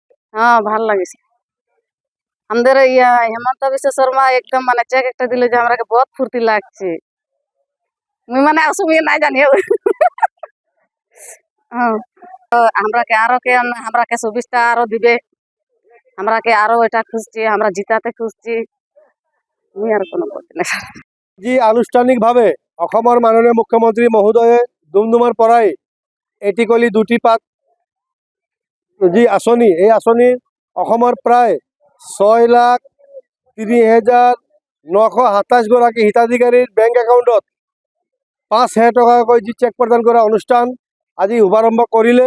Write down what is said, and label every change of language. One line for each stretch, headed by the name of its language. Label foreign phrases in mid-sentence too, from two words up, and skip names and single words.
Bangla: হ্যাঁ,
Assamese: ভাল লাগিছে।
Bangla: আমাদের হেমন্ত বিশ্ব শর্মা একদম মানে চেক একটা দিলে যে আমরাকে বহুত ফুর্তি লাগছে। মুই মানে অসুবিধা নাই জানি। হ্যাঁ, তো আমরাকে সুবিধা আরো দিবে। আমরাকে আরো এটা খুঁজছি, আমরা জিতাতে খুঁজছি। মুই আর কোনো বলতে নাই।
Assamese: যি আনুষ্ঠানিকভাৱে অসমৰ মাননীয় মুখ্যমন্ত্ৰী মহোদয়ে ডুমডুমাৰ পৰাই এটিকলি দুটি পাত যি আঁচনি, এই আঁচনি অসমৰ প্ৰায় 6,03,927 গৰাকী হিতাধিকাৰীৰ বেংক একাউণ্টত 5,000 টকাকৈ যি চেক প্ৰদান কৰা অনুষ্ঠান আজি শুভাৰম্ভ কৰিলে।